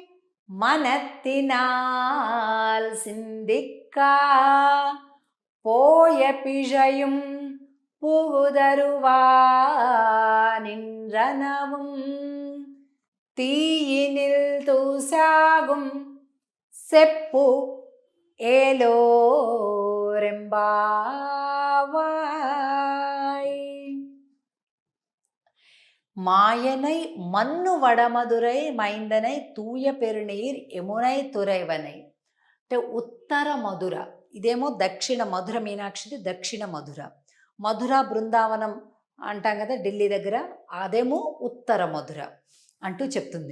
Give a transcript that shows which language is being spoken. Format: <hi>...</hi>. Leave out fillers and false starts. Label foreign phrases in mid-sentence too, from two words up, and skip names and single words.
<ta>மனத்தினால் சிந்திக்கா போய பிழையும் புகுதருவா நின்றனவும் தீயினில் தூசாகும் செப்பு ఏలోరెంబావాయ్. மாயனை மன்னு வடமதுரை மைந்தனை தூய பெருநீர் யமுனை துறைவனை.</ta> <te>అంటే ఉత్తర మధుర, ఇదేమో దక్షిణ మధుర. మీనాక్షిది దక్షిణ మధుర. మధుర బృందావనం అంటాం కదా ఢిల్లీ దగ్గర, అదేమో ఉత్తర మధుర అంటూ చెప్తుంది.</te>